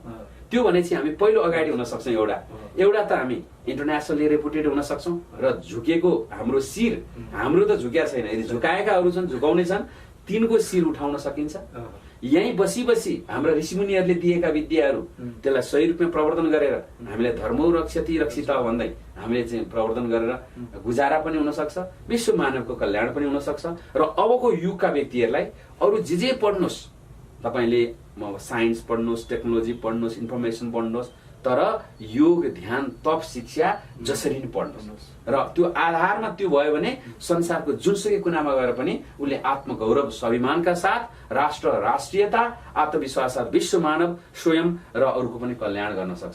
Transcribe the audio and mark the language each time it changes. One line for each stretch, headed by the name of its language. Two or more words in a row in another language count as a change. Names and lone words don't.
Nepali: त्यो भने चाहिँ हामी पहिलो अगाडि हुन सक्छौँ। एउटा त हामी
English: internationally reputed
Nepali: हुन सक्छौँ र झुकेको हाम्रो शिर, हाम्रो त झुक्या छैन, यदि झुकाएकाहरू छन् झुकाउने छन् तिनको शिर उठाउन सकिन्छ। यहीँ बसी बसी हाम्रा ऋषिमुनिहरूले दिएका विद्याहरू त्यसलाई सही रूपमा प्रवर्धन गरेर हामीले
Sanskrit: धर्मौ रक्षति रक्षित
Nepali: भन्दै हामीले चाहिँ प्रवर्धन गरेर गुजारा पनि हुन सक्छ, विश्व मानवको कल्याण पनि हुन सक्छ। र अबको युगका व्यक्तिहरूलाई अरू जे पढ्नुहोस्, तपाईँले साइन्स पढ्नुहोस्, टेक्नोलोजी पढ्नुहोस्, इन्फर्मेसन पढ्नुहोस्, तर योग ध्यान तप शिक्षा जसरी नै पढ्नुहोस् र त्यो आधारमा त्यो भयो भने संसारको जुनसुकै कुनामा गएर पनि उसले आत्मगौरव स्वाभिमानका साथ राष्ट्र राष्ट्रियता आत्मविश्वास विश्व मानव स्वयं र अरूको पनि कल्याण गर्न सक्छ।